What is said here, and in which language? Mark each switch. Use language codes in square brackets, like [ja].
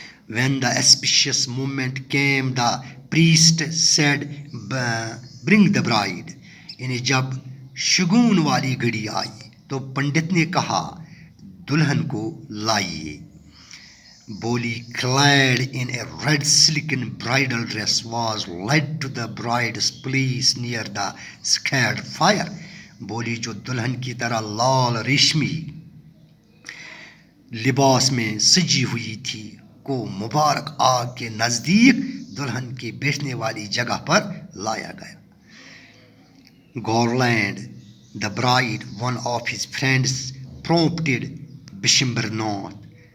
[en] When the auspicious moment came, the priest said, "Bring the bride." [ur] یعنی جب شگون والی گھڑی آئی تو پنڈت نے کہا دلہن کو لائیے. [en] Boli, clad in a red silken bridal dress, was led to the bride's place near the sacred fire. [ur] بولی جو دلہن کی طرح لال ریشمی لباس میں سجی ہوئی تھی کو مبارک آگ کے نزدیک دلہن کے بیٹھنے والی جگہ پر لایا گیا. [en] Garland, the bride, one of his friends, prompted Bishambhar Nath.